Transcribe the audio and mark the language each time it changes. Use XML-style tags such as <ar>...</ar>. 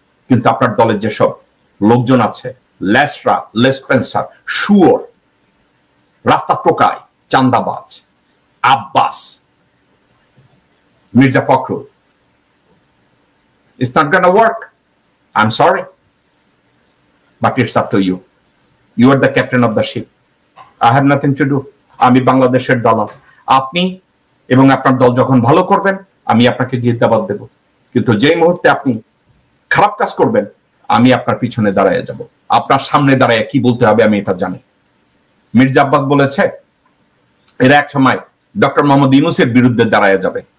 <bn>কিন্তু আপনার দলের যেসব লোকজন আছে, লেসরা, লেসপেন্সার, শুয়োর, রাস্তা টোকাই, চান্দাবাজ, Abbas, Mirza Fakhrul,</bn> <en>it's not gonna work. I'm sorry, but it's up to you. You are the captain of the ship. I have nothing to do.</en> <bn>আমি বাংলাদেশের দালাল। আপনি এবং আপনার দল যখন ভালো করবেন আমি আপনাকে জিন্দাবাদ দেব, কিন্তু যেই মুহূর্তে আপনি খারাপ কাজ করবেন আমি আপনার পিছনে দাঁড়ায় যাব। আপনার সামনে দাঁড়ায় কি বলতে হবে আমি এটা জানি। মির্জা আব্বাস বলেছে এরা এক সময় ডক্টর মোহাম্মদ ইউনূসের বিরুদ্ধে দাঁড়ায় যাবে।</bn>